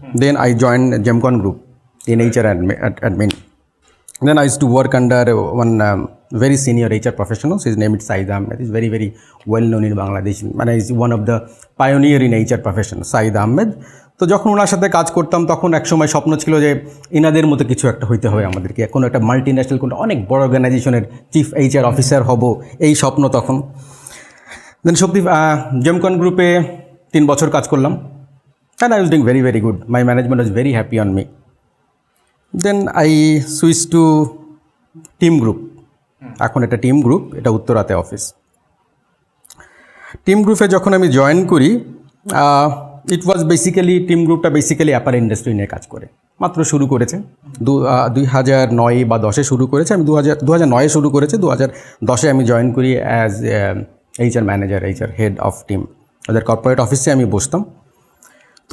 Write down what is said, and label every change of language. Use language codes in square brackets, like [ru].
[en] Then I joined Gemcon Group in HR admin. Then I used to work under one very senior HR professional. His name is Said Ahmed. He's very, very well known in Bangladesh. He's one of the pioneer in HR profession, Said Ahmed. [bn] তো যখন ওনার সাথে কাজ করতাম তখন এক সময় স্বপ্ন ছিল যে ইনাদের মতো কিছু একটা হইতে হবে আমাদেরকে, কোনো একটা মাল্টিন্যাশনাল কোনো অনেক বড় অর্গানাইজেশনের চিফ HR অফিসার হব, এই স্বপ্ন তখন। দেন শক্তি জেমকন গ্রুপে 3 বছর কাজ করলাম, [en] and I was doing very, very good. My management was very happy on me. Then I switched to team group. [bn] এখন এটা টিম গ্রুপ, এটা উত্তরাতে অফিস। টিম গ্রুপে যখন আমি জয়েন করি, [en] it was basically [bn] টিম গ্রুপটা বেসিক্যালি অ্যাপার ইন্ডাস্ট্রি নিয়ে কাজ করে, মাত্র শুরু করেছে 2009 বা 10-এ শুরু করেছে। আমি 2009-এ শুরু করেছে, 2010-এ আমি জয়েন করি as HR manager, HR head of team. ওদের কর্পোরেট অফিসে আমি বসতাম। তো